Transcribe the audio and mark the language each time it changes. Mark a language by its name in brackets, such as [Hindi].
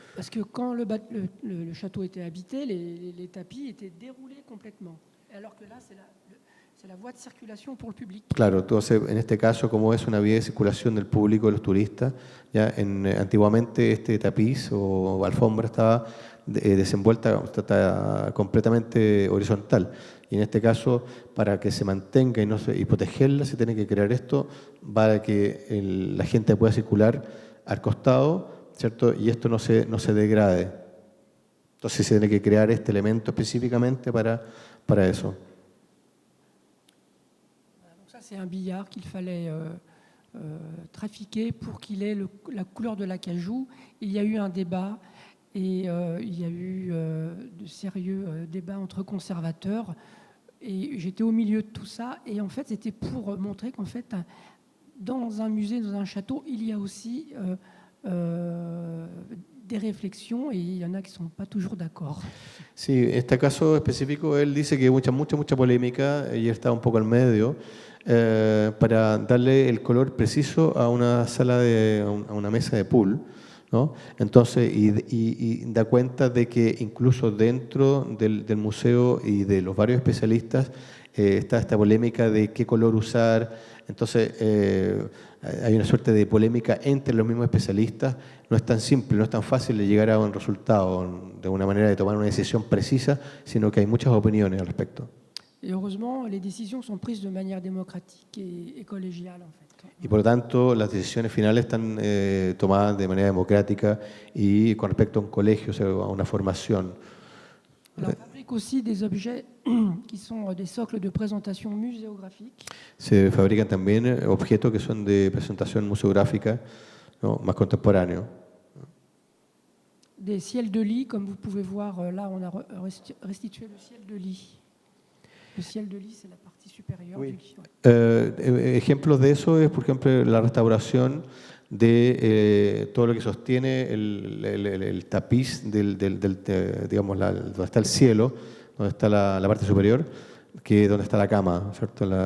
[French] Parce que quand le château était habité, les tapis étaient déroulés complètement. Alors que là, c'est la voie de circulation pour le public. [Spanish] Claro, entonces en este caso, como es una vía de circulación del público, de los turistas, ya antiguamente este tapiz o alfombra estaba desenvuelta, está completamente horizontal. Y en este caso, para que se mantenga y protegerla, se tiene que crear esto para que la gente pueda circular al costado, ¿cierto? Y esto no se degrade. Entonces se tiene que crear este elemento específicamente para eso. [French] Donc ça, c'est un billard qu'il fallait trafiqué pour qu'il ait la couleur de l'acajou. Il y a eu un débat et il y a eu de sérieux débats entre conservateurs. Et j'étais au milieu de tout ça. Et en fait, c'était pour montrer qu'en fait, dans un musée, dans un château, il y a aussi des réflexions et il y en a qui ne sont pas toujours d'accord. [Spanish] Sí, este caso específico, él dice que hay mucha polémica y está un poco al medio para darle el color preciso a una a una mesa de pool, ¿no? Entonces, y da cuenta de que incluso dentro del museo y de los varios especialistas está esta polémica de qué color usar. Entonces, hay una suerte de polémica entre los mismos especialistas. No es tan simple, no es tan fácil de llegar a un resultado, de una manera de tomar una decisión precisa, sino que hay muchas opiniones al respecto. [French] Et heureusement, les décisions sont prises de manière démocratique et collégiale, en fait. [Spanish] Y por lo tanto, las decisiones finales están tomadas de manera democrática y con respecto a un colegio, o sea, a una formación. [French] Alors, on fabrique aussi des objets qui sont des socles de présentation muséographique. [Spanish] Se fabrican también objetos que son de presentación museográfica, ¿no? Más contemporáneos. [French] Des ciels de lit, comme vous pouvez voir, là, on a restitué le ciel de lit. Le ciel de lit, c'est la partie supérieure du lit. Ouais. [Spanish] Ejemplos de eso es, por ejemplo, la restauración de todo lo que sostiene el tapiz digamos, donde está el cielo, donde está la parte superior, que donde está la cama, ¿cierto?